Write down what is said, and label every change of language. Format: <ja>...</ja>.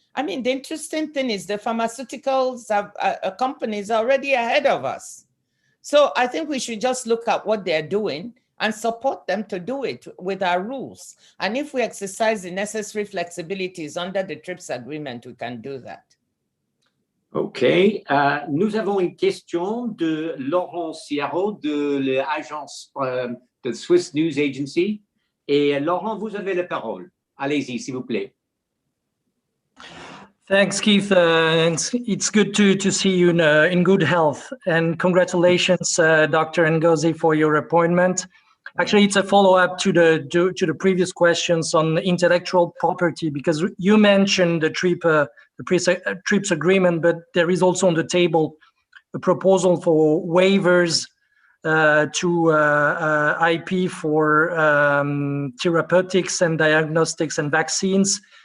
<en>I mean, the interesting thing is the pharmaceuticals companies are already ahead of us. So I think we should just look at what they're doing and support them to do it with our rules. And if we exercise the necessary flexibilities under the TRIPS agreement, we can do that. OK.</en> <fr>Nous avons une question de Laurent Ciaro de l'agence de Swiss News Agency. Et Laurent, vous avez la parole. Allez-y, s'il vous plaît.</fr> <en>Thanks, Keith. It's good to see you in good health. And congratulations, Dr. Ngozi, for your appointment. Actually, it's a follow-up to the previous questions on intellectual property, because you mentioned the TRIPS agreement, but there is also on the table a proposal for waivers to IP for therapeutics and diagnostics and vaccines.</en>